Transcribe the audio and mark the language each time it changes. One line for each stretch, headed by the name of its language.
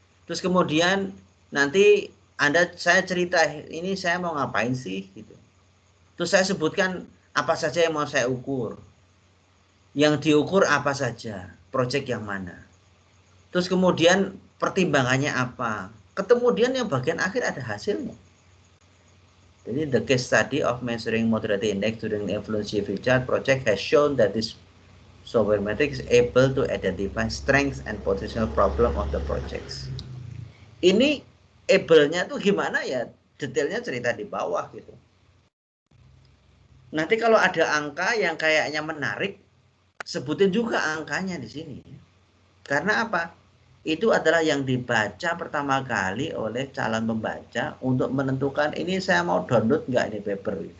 Indonesian: Terus kemudian nanti saya cerita ini saya mau ngapain sih gitu. Terus saya sebutkan apa saja yang mau saya ukur. Yang diukur apa saja, proyek yang mana. Terus kemudian pertimbangannya apa. Kemudian yang bagian akhir ada hasilnya.
English: Jadi the case study of measuring moderate index during the influence chart project has shown that this software metric is able to identify strengths and potential problem of the projects.
Indonesian: Ini able-nya tuh gimana ya? Detailnya cerita di bawah gitu. Nanti kalau ada angka yang kayaknya menarik, sebutin juga angkanya di sini. Karena apa? Itu adalah yang dibaca pertama kali oleh calon pembaca untuk menentukan ini saya mau download nggak ini paper.